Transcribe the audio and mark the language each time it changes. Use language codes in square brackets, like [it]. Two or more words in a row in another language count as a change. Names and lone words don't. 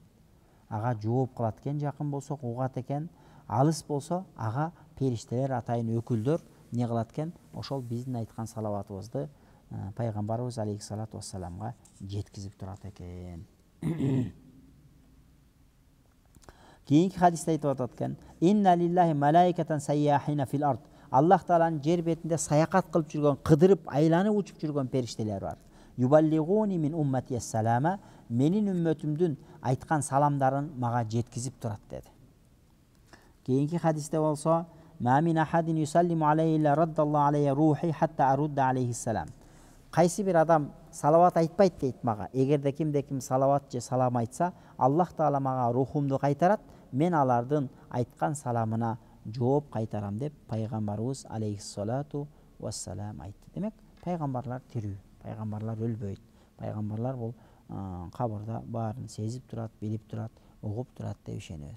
[ky] Ага жооп кылат экен, жакын болсок угат экен, алыс болсо ага периштелер атайын өкүлдөр не кылат экен, ошол биздин айткан салаватыбызды пайгамбарыбыз алейхиссалату вассаламга жеткизип турат экен. Кийинки хадисте айтып атат экен: [ar] "إن لله ملائكة سياحين في الأرض." [ky] Аллах Тааланын жер бетинде саякат кылып жүргөн, кыдырып, айланып учуп жүргөн периштелер бар. [ar] يبلغوني من أمتي السلام, [ky] менин үммөтүмдүн айткан саламдарын мага жеткизип турат деди. Кийинки хадисте болсо: [ar] "ما من أحد يسلم علي إلا رد الله علي روحي حتى أرد عليه السلام." [ky] Кайсы бир адам салават айтпайт дейт мага. Эгерде кимде ким салават же салам айтса, Аллах Таала мага рухумду кайтарат, мен алардын айткан саламына жооп кайтарам деп пайгамбарыбыз [ar] عليه الصلاة والسلام [ky] айтты. Демек, пайгамбарлар тирүү, пайгамбарлар өлбөйт. Пайгамбарлар бул кабырда баарын сезип турат, билип турат, угуп турат деп ишенебиз.